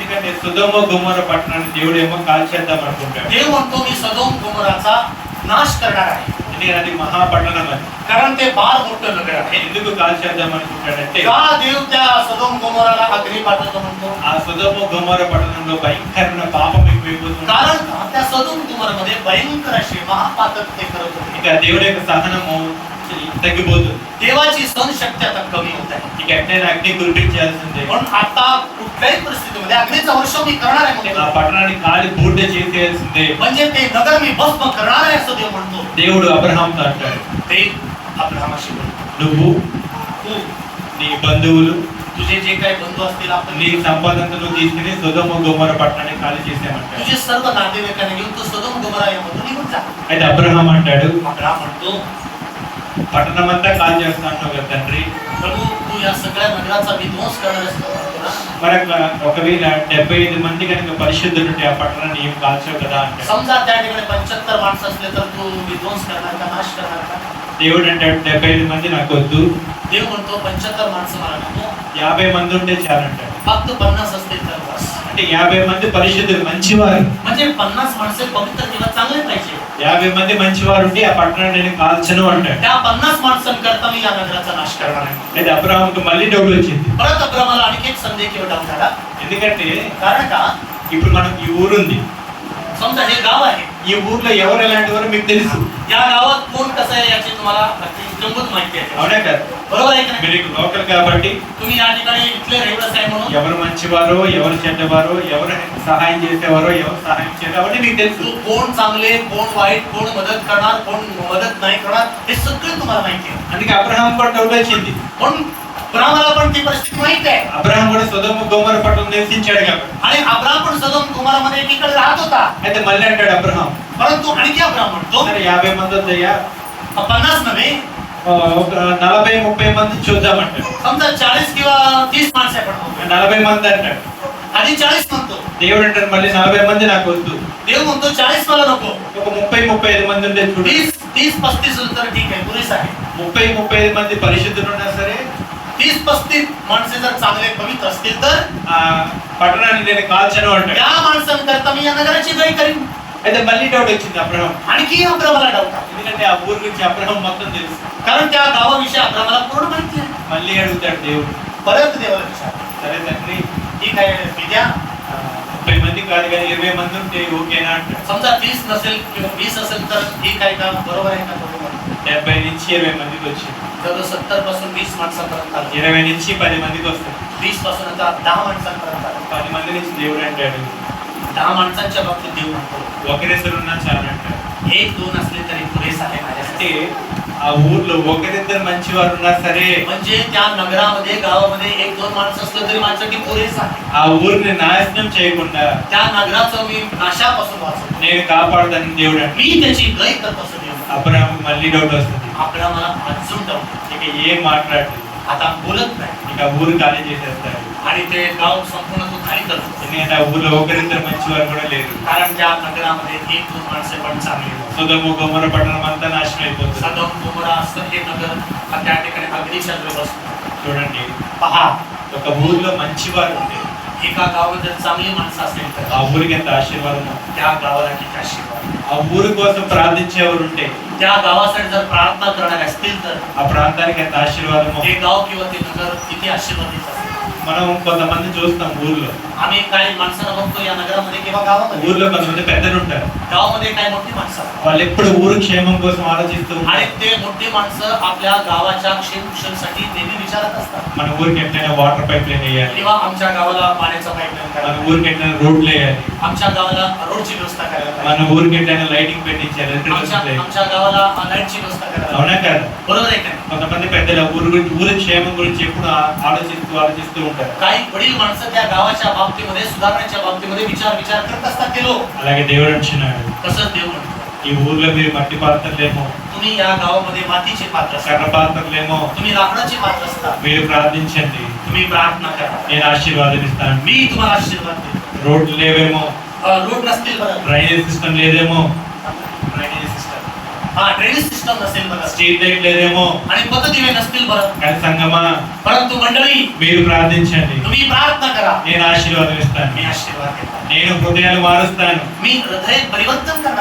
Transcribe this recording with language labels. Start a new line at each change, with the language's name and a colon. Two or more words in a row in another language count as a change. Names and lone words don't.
Telugu: ఎందుకంటే సొదొమ గొమొర్రా పట్టణాన్ని దేవుడు ఏమో కాల్చేద్దాం అనుకుంటాడు.
Marathi: देव म्हणतो मी सदोम गोमोराचा नाश करणार आहे,
Telugu: ఎందుకంటే అది మహాపట్టణం అది.
Marathi: कारण ते फार मोठं नगर आहे.
Telugu: ఎందుకు కాల్చేద్దాం అనుకుంటాడంటే,
Marathi: का देव त्या सदोम गोमोराला अग्नी पाठवतो म्हणतो?
Telugu: ఆ సొదొమ గొమొర్రా పట్టణంలో భయంకరమైన పాపం ఎక్కువైపోతుంది.
Marathi: कारण का त्या सदोम गोमोरामध्ये भयंकर अशी महापातक ते करत होते.
Telugu: ఇక దేవుడి యొక్క సహనము తగ్గిపోతుంది.
Marathi: देवाची सहनशक्ती आता कमी होत आहे.
Telugu: ఇక ఎట్లయినా అగ్ని కురిపించాల్సిందే.
Marathi: पण आता कुठल्याही परिस्थितीमध्ये अग्नीचा वर्ष मी करणार आहे
Telugu: ఆ
Marathi: म्हणतो.
Telugu: పట్టణాన్ని కాలి బూడిద చేసేయాల్సిందే.
Marathi: म्हणजे ते नगर मी भस्म करणार आहे असं देव म्हणतो.
Telugu: దేవుడు అబ్రహాంతో అంటాడు,
Marathi: ते अब्रामाशी बोलतो,
Telugu: నువ్వు,
Marathi: तू
Telugu: నీ బంధువులు,
Marathi: तुझे जे काही बंधू असतील, आपण
Telugu: నీ సంపదంతా నువ్వు తీసుకుని సొదొమ గొమొర్రా పట్టణాన్ని ఖాళీ చేసేయమంటాడు.
Marathi: तुझे सर्व नातेवाईकांना घेऊन तू सदोम गोमोरा यामधून निघून जा.
Telugu: అయితే అబ్రహాం అంటాడు,
Marathi: अब्राम म्हणतो,
Telugu: పట్టణం అంతా కాల్ చేస్తా అంటావు కదా తండ్రి,
Marathi: प्रभू तू या सगळ्या नगराचा विध्वंस करणार असतो म्हणतो ना.
Telugu: మరి ఒకవేళ 75 మంది కనుక పరిశుద్ధులు ఉంటే ఆ పట్టణాన్ని ఏం కాల్చావు కదా అంటాడు.
Marathi: समजा त्या ठिकाणी 75 माणसं असले तर तू विध्वंस करणार का, नाश करणार का?
Telugu: దేవుడు అంటాడు 75 మంది నాకు వద్దు,
Marathi: देव म्हणतो 75 माणसं मला नको,
Telugu: 50 మంది ఉంటే చాలంటాడు.
Marathi: फक्त 50 असतील तर बस.
Telugu: అంటే 50 మంది పరిశుద్ధులు మంచివారు,
Marathi: म्हणजे 50 माणसे पवित्र किंवा चांगले पाहिजे.
Telugu: 50 మంది మంచివారు ఉంటే ఆ పట్టణాన్ని నేను కాల్చను అంటాడు.
Marathi: त्या 50 माणसांकरता मी या नगराचा नाश करणार आहे.
Telugu: అయితే అబ్రహాంకు మళ్ళీ డౌట్ వచ్చింది.
Marathi: परत अब्रामाला आणखी एक संदेह किंवा डाऊट आला.
Telugu: ఎందుకంటే
Marathi: कारण का
Telugu: ఇప్పుడు మనకు ఈ ఊరుంది,
Marathi: समजा हे गाव आहे,
Telugu: ఈ ఊర్లో ఎవరు ఎలాంటి వారో మీకు తెలుసు.
Marathi: या गावात कोण कसं आहे याची तुम्हाला जमूत माहिती आहे.
Telugu: అవునా కదా?
Marathi: बरोबर आहे की नाही?
Telugu: మీరు లోకల్ కాబట్టి
Marathi: तुम्ही या ठिकाणी इथले रहिवासी आहे म्हणून
Telugu: ఎవరు మంచివారో ఎవరు చెడ్డవారో ఎవరు సహాయం చేసేవారో ఎవరు సహాయం చేయరు అవన్నీ మీకు తెలుసు.
Marathi: तो कोण चांगले कोण वाईट कोण मदत करणार कोण मदत नाही करणार हे सगळं तुम्हाला माहिती आहे.
Telugu: అందుకే అబ్రహాం కూడా డౌట్ వచ్చింది.
Marathi: पण अब्राहाला पण ती परिस्थिती माहित आहे
Telugu: అబ్రహాం కూడా సొదొమ గొమొర పట్టణంలో నివసించాడు కాబట్టి.
Marathi: आणि अब्राम पण सदोम कुमारामध्ये एकीकडे राहत होता.
Telugu: అయితే మళ్ళీ అంటాడు అబ్రహాం,
Marathi: परंतु आणखी अब्राम म्हणतो
Telugu: సరే 50 మంది వద్దయ్యా,
Marathi: 50 नव्हे,
Telugu: ఒక 40-30 మంది చూద్దామంటాడు.
Marathi: समजा 40 किंवा 30 माणसं आपण बघूया.
Telugu: 40 మంది అంటాడు.
Marathi: आधी 40 म्हणतो,
Telugu: దేవుడు అంటాడు మళ్ళీ 40 మంది నాకు వద్దు,
Marathi: देव म्हणतो 40 मला नको,
Telugu: ఒక 30-35 మంది ఉంటే చూడు.
Marathi: 30-35 तर ठीक आहे, पुरेस आहे.
Telugu: 30-35 మంది పరిశుద్ధులు ఉన్నా సరే
Marathi: 30-35 माणसे जर चांगले पवित्र असतील तर
Telugu: ఆ పట్టణాన్ని నేను కాల్చను అంటాడు.
Marathi: त्या माणसांकरता मी या नगराची गय करीन.
Telugu: అయితే మళ్ళీ డౌట్ వచ్చింది అబ్రహాం,
Marathi: आणखी अब्रामाला डाऊट आला,
Telugu: ఎందుకంటే ఆ ఊరు గురించి అబ్రహాం మొత్తం తెలుసు.
Marathi: कारण त्या गावाविषयी अब्रामाला पूर्ण माहिती आहे.
Telugu: మళ్ళీ అడుగుతాడు దేవుడు,
Marathi: परत देवाला विचारतो,
Telugu: సరే తండ్రి
Marathi: ठीक आहे विद्या,
Telugu: 30 మంది కాదు కానీ 20 మంది ఉంటే ఓకేనా అంటాడు.
Marathi: समजा 30 नसेल किंवा 20 असेल तर ठीक आहे का, बरोबर आहे का? बरोबर.
Telugu: 70 నుంచి 20 మందికి వచ్చింది.
Marathi: तर 70 पासून 20 माणसांपर्यंत आलो,
Telugu: 20 నుంచి 10 మందికి వస్తుంది.
Marathi: 20 पासून आता 10 माणसांपर्यंत आलो.
Telugu: 10 మంది నుంచి దేవుడు అంటాడు
Marathi: 10 माणसांच्या बाबतीत देव म्हणतो
Telugu: ఒకరిద్దరు ఉన్నా చాలు అంటాడు.
Marathi: 1-2 असले तरी पुरेस आहे माझ्यासाठी.
Telugu: అంటే ఆ ఊర్లో ఒకరిద్దరు మంచి వారు ఉన్నా సరే
Marathi: म्हणजे त्या नगरामध्ये गावामध्ये 1-2 माणसं असलं तरी माझ्यासाठी पुरेस आहे.
Telugu: ఆ ఊరిని నాశనం చేయకుండా
Marathi: त्या नगराचं मी नाशापासून वाचवतो,
Telugu: నేను కాపాడుతానని దేవుడు అంటాడు.
Marathi: मी त्याची गय करत असतो. देव
Telugu: అబ్రహాం మళ్ళీ డౌట్ వస్తుంది,
Marathi: आपला मला अजून डाऊट,
Telugu: ఇక ఏం మాట్లాడు,
Marathi: आता बोलत नाही
Telugu: ఇక ఊరు ఖాళీ చేసేస్తాడు.
Marathi: आणि ते गाव संपूर्ण तो खाली करतो,
Telugu: ఎందుకంటే ఆ ఊర్లో ఒకరిద్దరు మంచి వారు కూడా లేరు.
Marathi: कारण त्या नगरामध्ये 1-2 माणसे पण चांगली होती.
Telugu: సొదొమ గొమొర పట్టణం అంతా నాశనం అయిపోతుంది.
Marathi: सदोम गोमोरा असं हे नगर त्या ठिकाणी अग्नीच्या जवळ असतं.
Telugu: చూడండి,
Marathi: पहा,
Telugu: ఒక ఊర్లో మంచి వారు ఉంటే
Marathi: एका गावामध्ये चांगली माणसं असेल
Telugu: ఆ
Marathi: तर
Telugu: ఊరికి ఎంత ఆశీర్వాదం.
Marathi: त्या गावाला किती आशीर्वाद.
Telugu: ఆ ఊరి కోసం ప్రార్థించేవారు ఉంటే
Marathi: त्या गावासाठी जर प्रार्थना करणारे असतील तर
Telugu: ఆ ప్రాంతానికి ఎంత ఆశీర్వాదమో.
Marathi: ते गाव किंवा ते नगर किती आशीर्वादित असेल.
Telugu: మనం కొంతమంది చూస్తాం ఊర్లో,
Marathi: आम्ही काही माणसांना बघतो या नगरामध्ये किंवा गावामध्ये.
Telugu: ఊర్లో కొంతమంది పెద్దలు ఉంటారు,
Marathi: गावामध्ये काही मोठी माणसं असतात.
Telugu: వాళ్ళు ఎప్పుడు ఊరు క్షేమం కోసం ఆలోచిస్తూ
Marathi: आणि
Telugu: ఉంటారు.
Marathi: ते मोठी माणसं आपल्या गावाच्या क्षेमकुशलसाठी नेहमी विचारत असतात.
Telugu: మన ఊరికి ఎట్లయినా
English: water pipe line
Telugu: వేయాలి,
Marathi: किंवा आमच्या गावाला पाण्याचा पाईपलाईन
Telugu: మన
Marathi: करायला,
Telugu: ఊరికి ఎట్లయినా రోడ్లు వేయాలి,
Marathi: आमच्या गावाला रोडची व्यवस्था करायला
Telugu: మన
Marathi: पाहिजे,
Telugu: ఊరికి ఎట్లయినా లైటింగ్ పెట్టించాలి,
Marathi: आमच्या
Telugu: ఎలక్ట్రిసిటీ.
Marathi: आमच्या गावाला लाईटची व्यवस्था करायला
Telugu: అవునా
Marathi: पाहिजे.
Telugu: కాదు?
Marathi: बरोबर आहे का नाही?
Telugu: కొంతమంది పెద్దలు ఊరు గురించి ఊరి క్షేమం గురించి ఎప్పుడు ఆలోచిస్తూ ఉంటారు.
Marathi: काही वडील माणसं त्या गावाच्या बाबतीमध्ये सुधारण्याच्या बाबतीमध्ये विचार करत असतात ते लोक.
Telugu: అలాగే దేవుడు అంటున్నాడు,
Marathi: तसंच देव म्हणतो,
Telugu: ఈ ఊర్లో మీరు మట్టి పాత్రలేమో,
Marathi: तुम्ही या गावामध्ये मातीचे पात्र असता,
Telugu: కర్ర పాత్రలేమో,
Marathi: तुम्ही लाकडाचे पात्र असता,
Telugu: మీరు ప్రార్థించండి,
Marathi: तुम्ही प्रार्थना करा,
Telugu: నేను ఆశీర్వాదం ఇస్తాను.
Marathi: मी तुम्हाला आशीर्वाद देतो.
Telugu: రోడ్లు లేవేమో,
Marathi: रोड नसतील बरं,
English: drainage system
Telugu: లేదేమో,
English: drainage system,
Marathi: हा
English: drainage system
Marathi: नसेल बरं,
English: street light
Telugu: లేదేమో,
Marathi: आणि पतदिवे नसतील बरं,
Telugu: కానీ సంగమా
Marathi: परंतु मंडळी
Telugu: మీరు ప్రార్థించండి,
Marathi: तुम्ही प्रार्थना करा,
Telugu: నేను ఆశీర్వాదం ఇస్తాను.
Marathi: मी आशीर्वाद देतो.
Telugu: నేను హృదయాలు మారుస్తాను,
Marathi: मी हृदय परिवर्तन करणार,